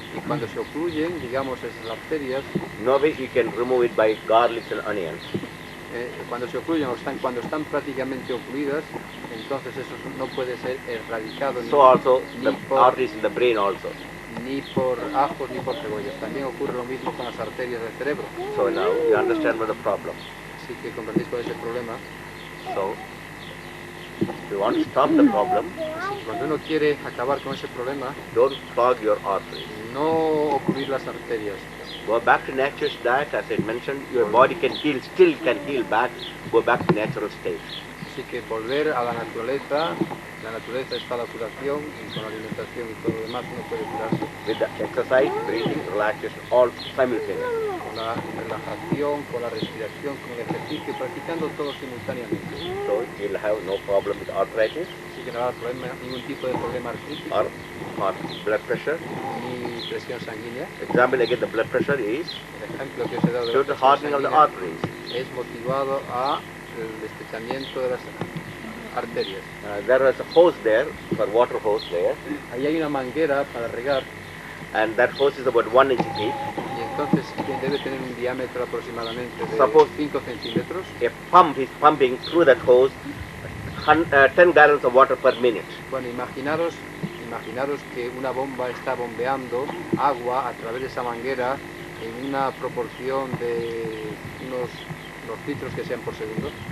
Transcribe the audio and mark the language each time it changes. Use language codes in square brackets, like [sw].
[es] y cuando se ocluyen, digamos, esas arterias, [en] No way you can remove it by garlics and onions. [es] cuando se ocluyen o cuando están prácticamente ocluidas, entonces eso no puede ser erradicado [en] So also [es] ni [en] the [es] por [en] arteries in the brain also. [es] ni por ajos ni por cebollas. También ocurre lo mismo con las arterias del cerebro. [en] So now you understand what the problem. [es] Así que comprendéis cuál es el problema. [en] So if you want to stop the problem, [es] Así que cuando uno quiere acabar con ese problema, [en] don't clog your arteries. [es] no ocluir las arterias. [en] Go back to nature's diet, as I mentioned, your body can heal, still can heal back, go back to natural state. [es] Así que volver a la naturaleza está la curación, y con la alimentación y todo lo demás uno puede curarse. [en] With the exercise, breathing, relaxation, all simultaneously. [es] Con la relajación, con la respiración, con el ejercicio, practicando todo simultáneamente. [en] So you'll have no problem with arthritis [es] Así que no habrá ningún tipo de problema artrítico, [en] or blood pressure. [es] ni presión sanguínea. [en] Example again, the blood pressure is [es] El ejemplo que os he dado de [en] due [es] la [en] to [es] presión [en] hardening of the [es] sanguínea [en] arteries. [es] es motivado a el estrechamiento de las arterias. [en] There is a hose there, for water hose there, [es] Ahí hay una manguera para regar, [en] and that hose is about 1 inch deep. [es] y entonces debe tener un diámetro aproximadamente de [en] Suppose- [es] 5 centímetros. [en] A pump is pumping through that hose 10 gallons of water per minute. [es] Bueno, imaginaros que una bomba está bombeando agua a través de esa manguera en una proporción de unos los litros que sean por segundo.